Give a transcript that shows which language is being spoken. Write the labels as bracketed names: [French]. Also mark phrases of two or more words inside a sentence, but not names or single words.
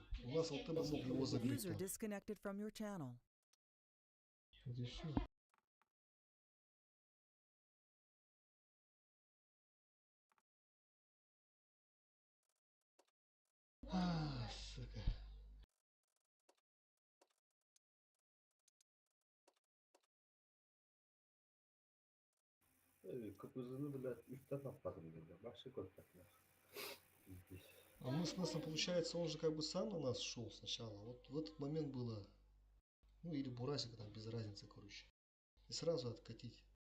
[Russian] У нас вот ты мог его закрыть там. Вот и все. Сука. [Turkish] Kapısını bile üstten atladım dedi. Başka korkak ya. [Russian] А мы с Несом, получается, он же как бы сам на нас шел сначала. Вот в этот момент было, ну или Бурасика там, без разницы, короче. И сразу откатить.